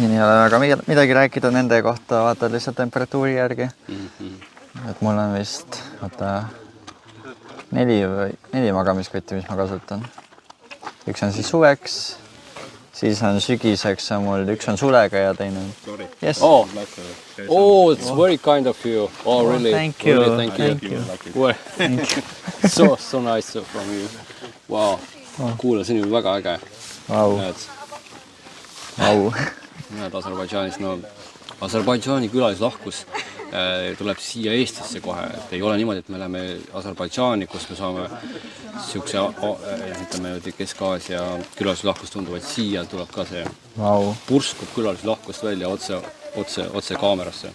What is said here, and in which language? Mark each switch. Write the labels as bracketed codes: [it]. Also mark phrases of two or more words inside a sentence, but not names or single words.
[et] siin ei ole väga midagi rääkida nende kohta, vaatad lihtsalt temperatuuri järgi. Et mul on vist, oota, 4 magamiskotti, mis ma kasutan. Üks on siis suveks, siis on sügiseks on mul, üks on sulega ja teine on. [en] Yes. Oh, it's very kind of you. Oh, really? Thank you. Really, thank you. Well, so nice from you. Wow. [et] Kuule, see on väga äge. Vau. Vau. Näed Aserbaidžaanis, no Aserbaidžaani külalislahkus tuleb siia Eestisse kohe, et ei ole niimoodi, et me läheme Aserbaidžaani, kus me saame siukse, ütleme, Kesk-Aasia külalislahkust tundu, vaid siia tuleb ka see purskub külalislahkust välja otse kaamerasse.